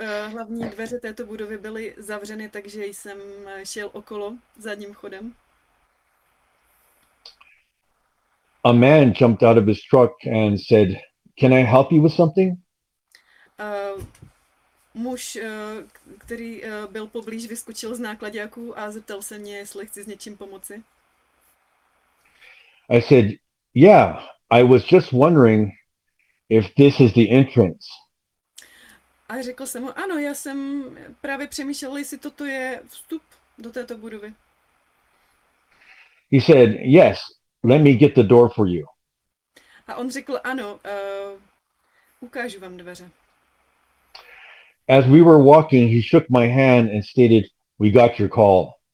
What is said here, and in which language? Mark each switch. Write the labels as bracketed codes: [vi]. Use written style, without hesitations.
[cs] Hlavní dveře této budovy byly zavřeny, takže jsem šel okolo zadním chodem. [en] A man jumped out of his truck and said, "Can I help you with something?" [cs] Muž, který byl poblíž, vyskočil z nákladňáku a zeptal se mě, jestli chci s něčím pomoci. [en] I said, "Yeah, I was just wondering if this is the entrance." [cs] A řekl jsem mu, "Ano, já jsem právě přemýšlel, jestli toto je vstup do této budovy." [en] He said, "Yes. Let me get the door for you." [cs] A on řekl, ano, ukážu vám dveře. [en] As we were walking, he shook my hand and stated, "We got your call."